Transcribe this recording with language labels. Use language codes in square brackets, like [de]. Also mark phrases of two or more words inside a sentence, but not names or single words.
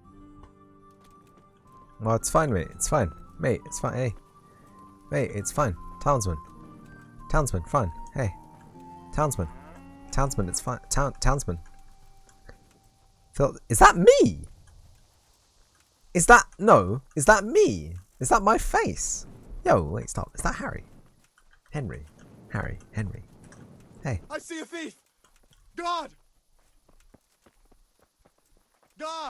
[en] Well, it's fine, mate. It's fine. Mate, it's fine. Hey. Mate, it's fine. Townsman. Townsman, fine. Hey. Townsman. Townsman, it's fine. Townsman. Phil, is that me? Is that... No. Is that me? Is that my face? Yo, wait, stop. Is that Harry? Henry. Harry. Henry. Hey. I see a thief! God! God!